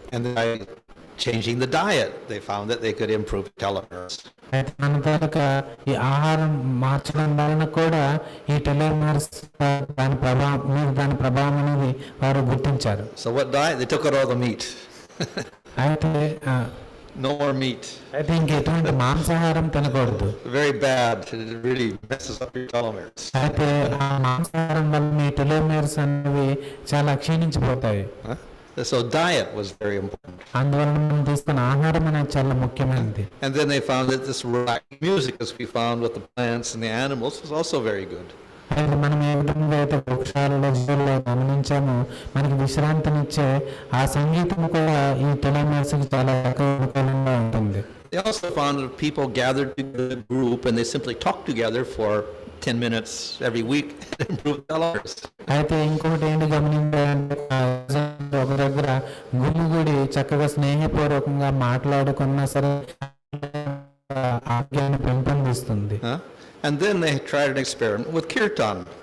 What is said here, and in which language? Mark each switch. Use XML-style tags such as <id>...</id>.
<en>And by changing the diet, they found that they could improve telomeres.</en> <te>అయితే మన తాలూకా ఈ ఆహారం మార్చడం వలన కూడా ఈ టెలోమీర్స్ దాని ప్రభావం అనేది వారు గుర్తించారు.</te> <en>So what diet? They took out all the meat.</en> <te>అయితే</te> <en>No more meat.</en> <te>అయితే ఇంకెటువంటి మాంసాహారం తినకూడదు.</te> <en>Very bad. It really messes up your telomeres.</en> <te>అయితే ఆ మాంసాహారం వల్ల మీ టెలోమీర్స్ అనేవి చాలా క్షీణించిపోతాయి.</te> <en>So diet was very important.</en> <te>అందువల్ల మనం తీసుకున్న ఆహారం అనేది చాలా ముఖ్యమైనది.</te> <en>And then they found that this relaxing music, as we found with the plants and the animals, was also very good.</en> <te>అయితే మనం ఏ విధంగా అయితే వృక్షాలలో జీవుల్లో గమనించామో మనకి విశ్రాంతినిచ్చే ఆ సంగీతం కూడా ఈ టెలోమీర్స్ కి చాలా అనుకూలంగా ఉంటుంది.</te> <en>They also found that people gathered together in a group and they simply talked together for 10 minutes every week and improved telomeres.</en> <te>అయితే ఇంకొకటి ఏంటి గమనించాలంటే ఒక దగ్గర గుమిగూడి చక్కగా స్నేహపూర్వకంగా మాట్లాడుకున్నా సరే ఆరోగ్యాన్ని పెంపొందిస్తుంది.</te> <en>And then they tried an experiment with kirtan.</en>